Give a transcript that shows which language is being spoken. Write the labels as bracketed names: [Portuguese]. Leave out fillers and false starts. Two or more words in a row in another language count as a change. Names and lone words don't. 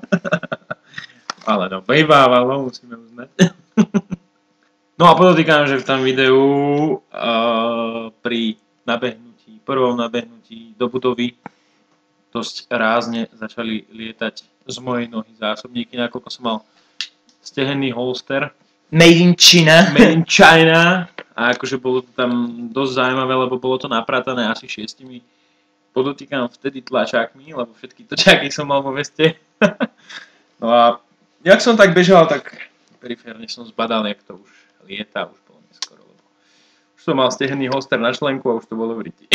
[Czech] Ale no, bejvávalo, musíme uznať. [Slovak] No a podotýkam, že v tom videu pri prvom nabehnutí do budovy dosť rázne začali lietať z mojej nohy zásobníky, nakoľko som mal stehenný holster. [English] Made in China. Made in China. [Slovak] A akože bolo to tam dosť zaujímavé, lebo bolo to napratané asi 6. Podotýkam vtedy tlačákmi, lebo všetky točáky som mal vo veste. No a jak som tak bežal, tak periférne som zbadal, jak to už lieta, už bolo neskoro, lebo už som mal stehenný holster na členku a už to bolo v riti.